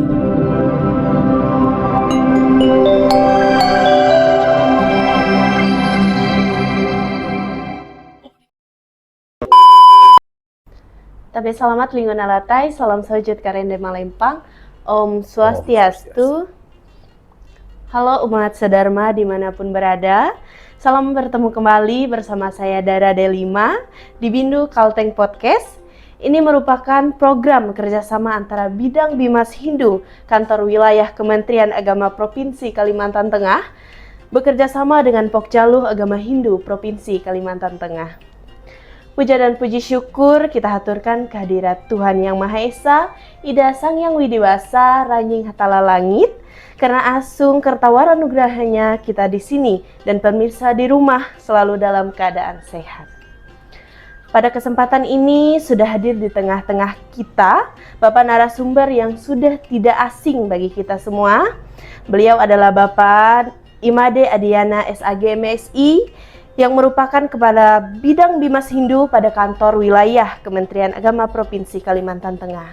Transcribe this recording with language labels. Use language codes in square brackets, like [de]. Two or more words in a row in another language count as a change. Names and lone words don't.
[nij] Tapi selamat lingkungan alatai, salam sujud karende malempang, Om Swastiastu. [id] Halo umat sedharma dimanapun berada, salam bertemu kembali bersama saya Dara Delima di Bindu Kalteng Podcast. Ini merupakan program kerjasama antara Bidang Bimas Hindu, Kantor Wilayah Kementerian Agama Provinsi Kalimantan Tengah, bekerja sama dengan Pokjaluh Agama Hindu Provinsi Kalimantan Tengah. Puja dan puji syukur kita haturkan kehadirat Tuhan Yang Maha Esa, Ida Sang Yang Widiwasa, Ranjing Hatala Langit, karena asung kertawara nugrahanya kita di sini dan pemirsa di rumah selalu dalam keadaan sehat. Pada kesempatan ini sudah hadir di tengah-tengah kita Bapak narasumber yang sudah tidak asing bagi kita semua. Beliau adalah Bapak Imade Adiana SAG MSI, yang merupakan Kepala Bidang Bimas Hindu pada Kantor Wilayah Kementerian Agama Provinsi Kalimantan Tengah.